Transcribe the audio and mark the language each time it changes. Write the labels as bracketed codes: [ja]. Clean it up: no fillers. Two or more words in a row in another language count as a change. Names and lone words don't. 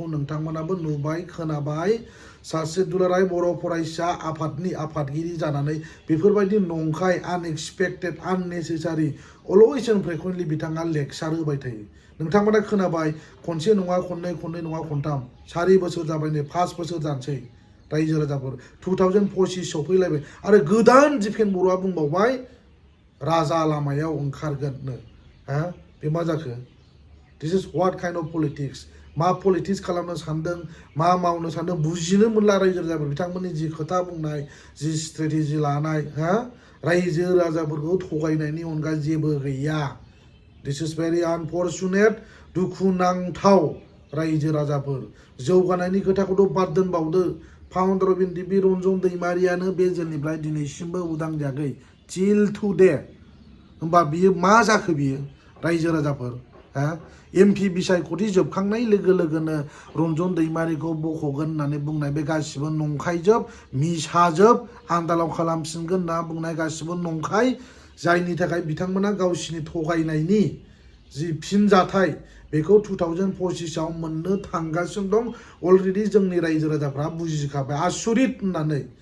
[brx] नोंथांमोनाबो नुबाय खोनाबाय सासे दुलाराय बर' फरायसा आफादनि आफादगिरि जानानै बेफोरबायदि नंखाय [en] unexpected unnecessary always and frequently [brx] बिथाङा लेक्सार होबाय थायो नोंथांमोना खोनाबाय खनसे नङा खननै खननै नङा खनथाम 4 बोसोर जाबाय नै 5 बोसोर जानोसै रायजो राजाफोर 2025 सौफैलायबाय आरो गोदान डिफेन्स बर'आ बुंबावबाय राजा लामायाव ओंखारगोननो हा बे मा जाखो [en] this is what kind of politics [brx] मा पलिटिक्स खालामनो सानदों मा मावनो सानदों बुजिनो मोनला रायजो राजाफोर बिथांमोननि जि खोथा बुंनाय जि स्ट्रेटेजि लानाय हा रायजो राजाफोरखौ थगायनायनि अनगा जेबो गैया [en] this is very unfortunate [brx] दुखुनांथाव रायजो राजाफोर जौगानायनि खोथाखौथ' बाद दोनबावदो [en] founder of NDP [brx] रन्जन दैमारियानो बे जेलनिफ्राय दिनैसिमबो उदां जायाखै [en] till today [brx] होमबा बियो मा जाखो बियो रायजो राजाफोर हा एमपि बिसायख'थि जोबखांनाय लोगो लोगोनो रन्जन दैमारिखौ बख'गोन होननानै बुंनाय बे गासिबो नंखायजोब मिसाजोब आन्दालन खालामफिनगोन होनना बुंनाय गासिबो नंखाय जायनि थाखाय बिथांमोना गावसिनि थगायनायनि जि फिनजाथाय बेखौ 2025आव मोननो थांगासिनो दं अलरेडि जोंनि रायजो राजाफ्रा बुजिखाबाय आसुरित होननानै